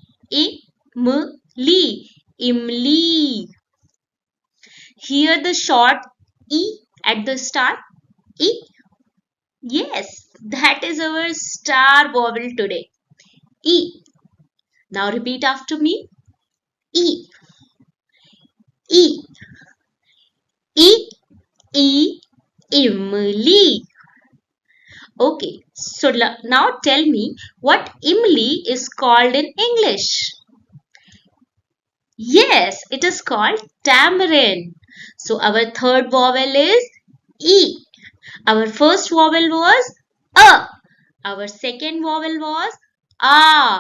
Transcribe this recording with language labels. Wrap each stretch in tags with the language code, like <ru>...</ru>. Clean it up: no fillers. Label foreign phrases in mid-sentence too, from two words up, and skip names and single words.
<en>Imli. Imli. Hear the short E at the start. E. Yes, that is our star vowel today. E. Now repeat after me. E. E. E. E. Imli. Okay, so now tell me what imli is called in English. Yes, it is called tamarind. So our third vowel is E. Our first vowel was A. Our second vowel was A.</en>